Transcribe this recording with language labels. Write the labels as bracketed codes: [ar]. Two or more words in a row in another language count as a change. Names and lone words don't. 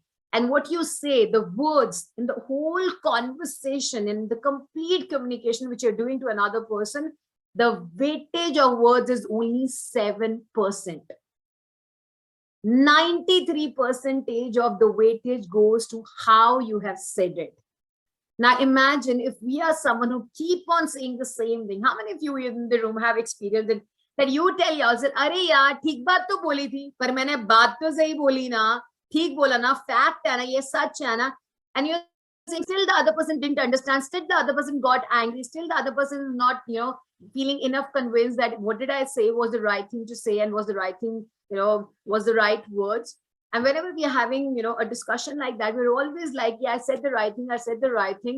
[en] And what you say, the words in the whole conversation, in the complete communication which you're doing to another person, the weightage of words is only 7%. 93% of the weightage goes to how you have said it. Now imagine if we are someone who keep on saying the same thing. How many of you in the room have experienced it? That you tell yourself, [hi] "अरे यार, ठीक बात तो बोली थी, पर मैंने बात तो सही बोली ना, ठीक बोला ना, fact है ना, ये सच है ना," [en] and you're saying still the other person didn't understand, still the other person got angry, still the other person is not, feeling enough convinced that what did I say was the right thing to say and was the right thing, was the right words. And whenever we are having, a discussion like that, we're always like, yeah, I said the right thing.